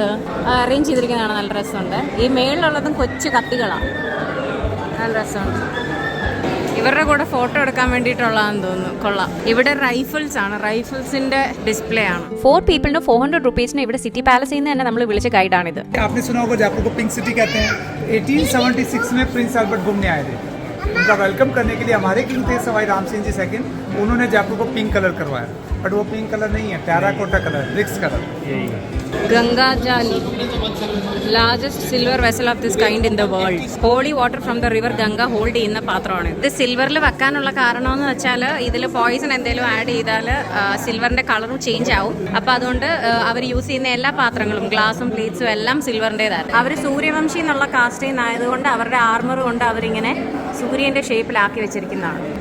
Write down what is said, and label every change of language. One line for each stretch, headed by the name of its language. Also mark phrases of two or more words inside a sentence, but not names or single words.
Malayalam: അറേഞ്ച് ചെയ്തിരിക്കുന്നതാണ്, നല്ല രസമുണ്ട്. ഈ മേളിലുള്ളതും കൊച്ചു കത്തികളാണ്, നല്ല രസമുണ്ട്. ഇവരുടെ കൂടെ ഫോട്ടോ എടുക്കാൻ വേണ്ടിയിട്ടുള്ളതാണെന്ന് തോന്നുന്നു. കൊള്ളാം. ഇവിടെ റൈഫിൾസ് ആണ്, റൈഫിൾസിന്റെ ഡിസ്പ്ലേ ആണ്. 4 പീപ്പിളിന് 400 റുപ്പീസിന് ഇവിടെ സിറ്റി പാലസിൽ നിന്ന് തന്നെ നമ്മൾ വിളിച്ച ഗൈഡാണിത്.
Hindi: आपने सुना होगा जयपुर को
English: pink city
Hindi: कहते हैं। 1876 में प्रिंस अल्बर्ट घूमने आए थे। उनका वेलकम करने के लिए हमारे किंग थे सवाई राम सिंह जी सेकंड, उन्होंने जयपुर को
English: pink color
Hindi: करवाया। बट वो
English: pink color
Hindi: नहीं है,
English: terracotta color, bricks color. ഗംഗാജാലി, largest silver vessel of this kind in the world. holy water from the river Ganga hold
Malayalam: ചെയ്യുന്ന പാത്രമാണ്. ഇത് സിൽവറിൽ വെക്കാനുള്ള കാരണം എന്ന് വെച്ചാൽ ഇതിൽ പോയിസൺ എന്തെങ്കിലും ആഡ് ചെയ്താൽ സിൽവറിന്റെ കളറും ചേഞ്ച് ആവും. അപ്പൊ അതുകൊണ്ട് അവർ യൂസ് ചെയ്യുന്ന എല്ലാ പാത്രങ്ങളും, ഗ്ലാസും പ്ലേറ്റ്സും എല്ലാം സിൽവറിൻ്റെതാണ്. അവർ സൂര്യവംശി എന്നുള്ള കാസ്റ്റ് ആയതുകൊണ്ട് അവരുടെ ആർമർ കൊണ്ട് അവരിങ്ങനെ സൂര്യന്റെ ഷേപ്പിലാക്കി വെച്ചിരിക്കുന്നതാണ്.